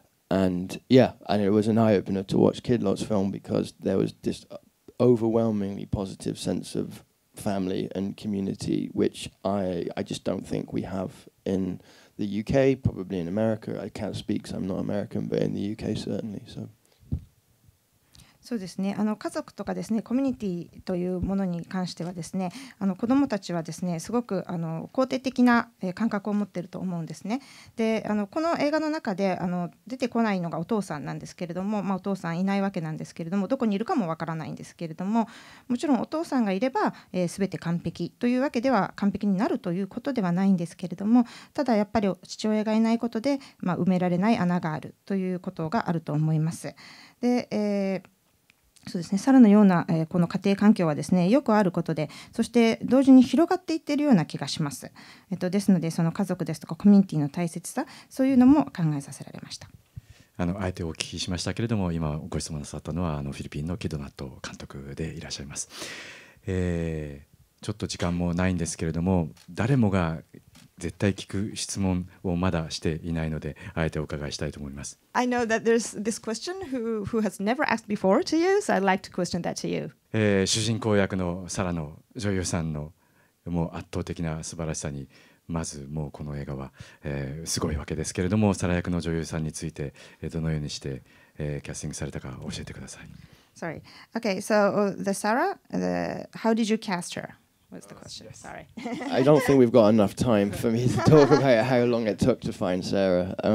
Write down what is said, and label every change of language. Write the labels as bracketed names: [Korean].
[English] And yeah, and it was an eye-opener to watch Kid Lot's film because there was this overwhelmingly positive sense of family and community, which I just don't think we have in the UK, probably in America. I can't speak because I'm not American, but in the UK certainly. So. [Japanese] そうですね、家族とかですねコミュニティというものに関してはですね子どもたちはですねすごく肯定的な感覚を持っていると思うんですね。でこの映画の中で出てこないのがお父さんなんですけれども、お父さんいないわけなんですけれどもどこにいるかもわからないんですけれども、もちろんお父さんがいれば、全て完璧というわけでは完璧になるということではないんですけれども、ただやっぱり父親がいないことで、埋められない穴があるということがあると思います。で、そうですね、サラのような、この家庭環境はですねよくあることで、そして同時に広がっていっているような気がします。ですのでその家族ですとかコミュニティの大切さ、そういうのも考えさせられました。あえてお聞きしましたけれども、今ご質問なさったのはフィリピンのキドナット監督でいらっしゃいます。ちょっと時間もないんですけれども、誰もが絶対聞く質問をまだしていないので、あえてお伺いしたいと思います。 [English] I know that there's this question who has never asked before to you, so I'd like to question that to you. [Japanese] 主人公役のサラの女優さんのもう圧倒的な素晴らしさに、まずもうこの映画は、すごいわけですけれども、サラ役の女優さんについて、どのようにして、キャスティングされたか教えてください。 [English] Sorry. Okay, so the Sarah, how did you cast her? What's the question? Sorry. I don't think we've got enough time for me to talk about how long it took to find Sarah.